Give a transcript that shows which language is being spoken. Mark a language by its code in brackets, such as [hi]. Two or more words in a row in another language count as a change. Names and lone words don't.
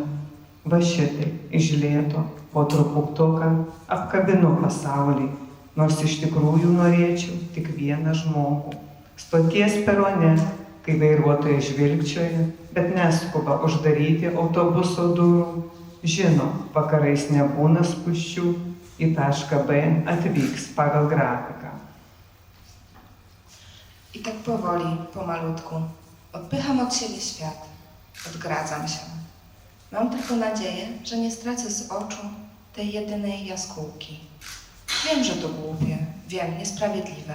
[lt] Va šitai, iš lėto, po truputtuką, apkabinu pasaulį, nors iš tikrųjų norėčiau tik vieną žmogų. Stoties perone, kai vairuotojai žvilgčioja, bet neskuba uždaryti autobuso durų, žino, vakarais nebūna spūsčių, į tašką B atvyks pagal grafiką. [pl] I tak powoli, pomalutku, odpycham od siebie świat, odgradzam się. Mam tylko nadzieję, że nie stracę z oczu tej jedynej jaskółki. Wiem, że to głupie, wiem, niesprawiedliwe.